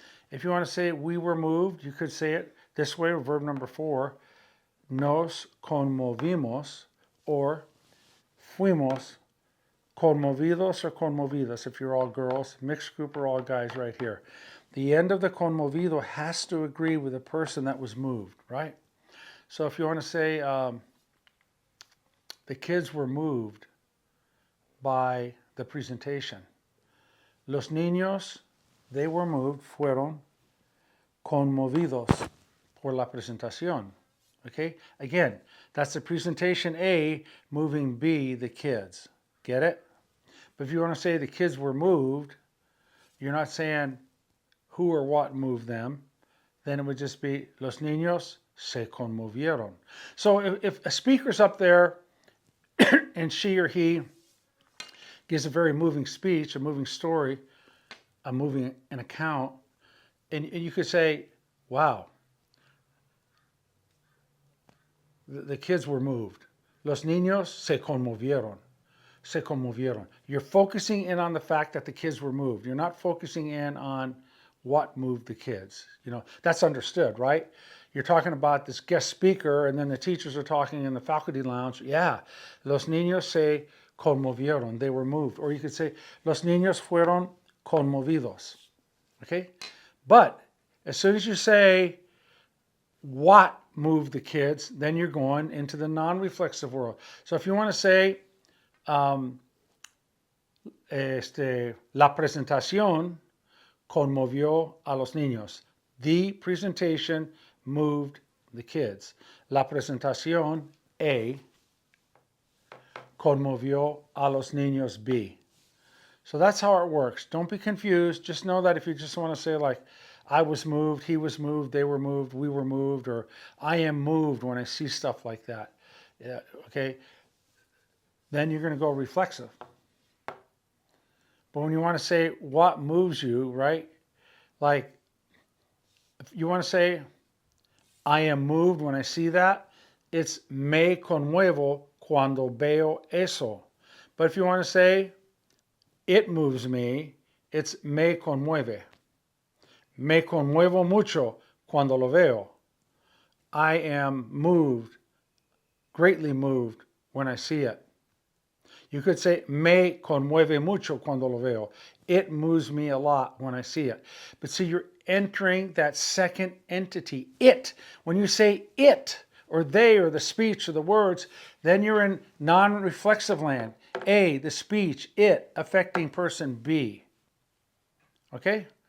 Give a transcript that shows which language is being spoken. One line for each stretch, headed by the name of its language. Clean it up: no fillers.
English: If you want to say we were moved, you could say it this way, verb number 4,
Spanish: nos conmovimos,
English: or
Spanish: fuimos conmovidos
English: or conmovidas if you're all girls, mixed group or all guys right here. The end of the conmovido has to agree with the person that was moved, right? So if you want to say the kids were moved by the presentation.
Spanish: Los niños,
English: they were moved,
Spanish: fueron conmovidos por la presentación.
English: Okay? Again, that's the presentation A moving B, the kids. Get it? But if you want to say the kids were moved, you're not saying who or what moved them.
Spanish: Then it would just be los niños se conmovieron.
English: So if a speaker's up there and she or he gives a very moving speech, a moving story, a moving an account, and you could say, wow, the kids were moved.
Spanish: Los niños se conmovieron. Se conmovieron.
English: You're focusing in on the fact that the kids were moved. You're not focusing in on what moved the kids. You know, that's understood, right? You're talking about this guest speaker, and then the teachers are talking in the faculty lounge. Yeah,
Spanish: los niños se conmovieron.
English: They were moved. Or you could say,
Spanish: los niños fueron conmovidos.
English: Okay? But as soon as you say what moved the kids, then you're going into the non-reflexive world. So if you want to say,
Spanish: la presentación conmovió a los niños.
English: The presentation moved the kids.
Spanish: La presentación A conmovió a los niños B.
English: So that's how it works. Don't be confused. Just know that if you just want to say like, I was moved, he was moved, they were moved, we were moved, or I am moved when I see stuff like that. Yeah, okay. then you're going to go reflexive. But when you want to say what moves you, right? Like, if you want to say, I am moved when I see that, it's
Spanish: me conmuevo cuando veo eso.
English: But if you want to say, it moves me, it's
Spanish: me conmueve. Me conmuevo mucho cuando lo veo.
English: I am moved, greatly moved when I see it. You could say,
Spanish: me conmueve mucho cuando lo veo.
English: It moves me a lot when I see it. But see, you're entering that second entity, it. When you say it, or they, or the speech, or the words, then you're in non-reflexive land. A, the speech, it, affecting person B. Okay?